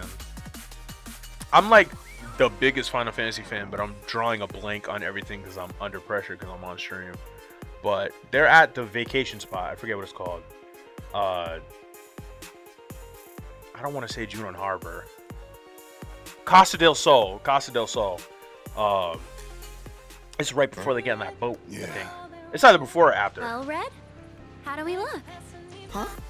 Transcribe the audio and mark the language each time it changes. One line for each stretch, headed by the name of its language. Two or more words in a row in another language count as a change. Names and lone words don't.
English: I'm like the biggest Final Fantasy fan, but I'm drawing a blank on everything because I'm under pressure because I'm on stream. But they're at the vacation spot. I forget what it's called. I don't want to say Junon Harbor. Costa del Sol. Costa del Sol. It's right before they get on that boat. I think. It's either before or after. Well, Red, how do we look? Huh?